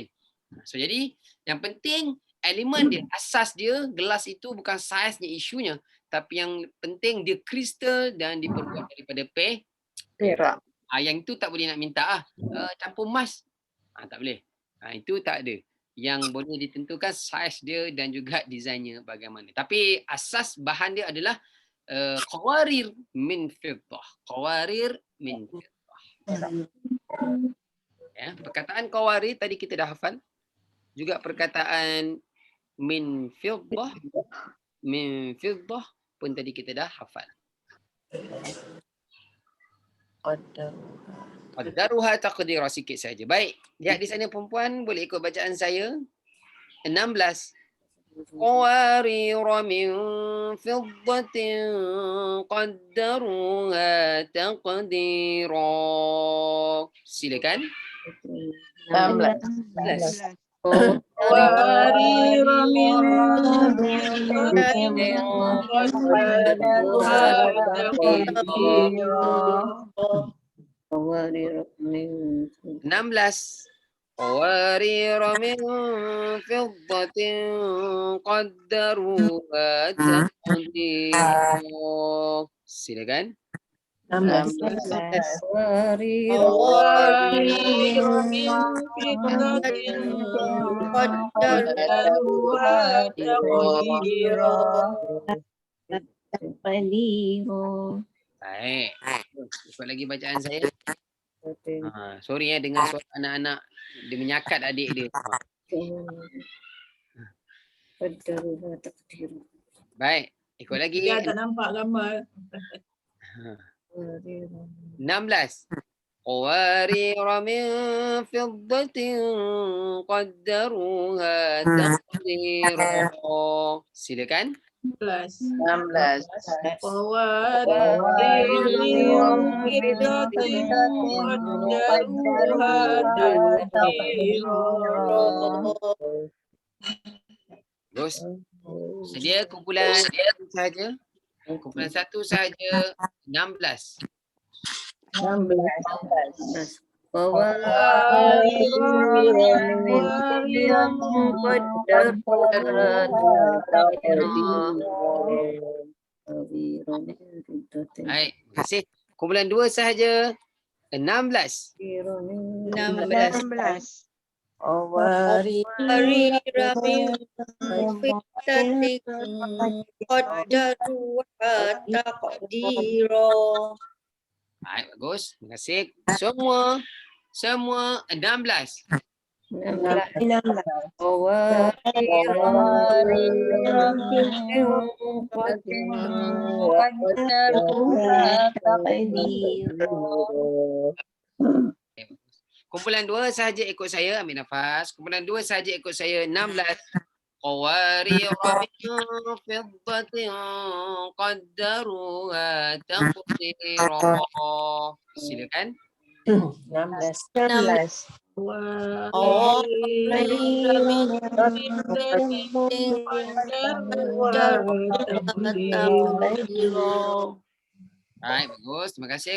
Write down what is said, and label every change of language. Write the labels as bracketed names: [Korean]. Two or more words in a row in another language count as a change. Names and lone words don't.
[Malay] So jadi yang penting elemen dia, asas dia, gelas itu bukan saiznya isunya, tapi yang penting dia kristal dan diperbuat daripada perak. Yang itu tak boleh nak minta campur emas. Tak boleh. Itu tak ada. Yang boleh ditentukan saiz dia dan juga desainnya bagaimana. Tapi asas bahan dia adalah [Arabic] قوارير من فضة. قوارير من فضة. [Malay] Ya, perkataan qawarir tadi kita dah hafal. Juga perkataan [Arabic] من فضة [Malay] pun tadi kita dah hafal. [Arabic] قدروها تقديرا [Malay] sikit saja. Baik, lihat di sana perempuan boleh ikut bacaan saya. 16. [Arabic] قوارير من فضة قدروها تقديرا. [Malay] Silakan. 16. [Arabic] قوارير من فضة قدروها تقديرا. [Malay] 16. [Arabic] قوارير من فضة قدروها تقديرا. [Malay] Silakan. 16. [Arabic] قوارير من فضة قدروها تقديرا. [Malay] Baik. Ikut lagi bacaan saya. Sorry dengan suara anak-anak dia menyakat adik dia. Baik, ikut lagi. Dia tak nampak gambar. 16. [Arabic] قوارير من فضة قدروها تقديرا. [Malay] Silakan. 16. Terus sedia kumpulan saja. Kumpulan satu saja 16. 16. Baik, terima kasih. Kumpulan 2 sahaja 16. 16. [Arabic] قوارير من فضة قدروها تقديرا. [Malay] Baik, bagus. Terima kasih. Semua 16. 16. Kumpulan 2 sahaja ikut saya, ambil nafas. Kumpulan 2 sahaja ikut saya 16. [Arabic] قوارير من فضة قدروها تقديرا. [Malay] Silakan. 16. Baik, bagus. Terima kasih.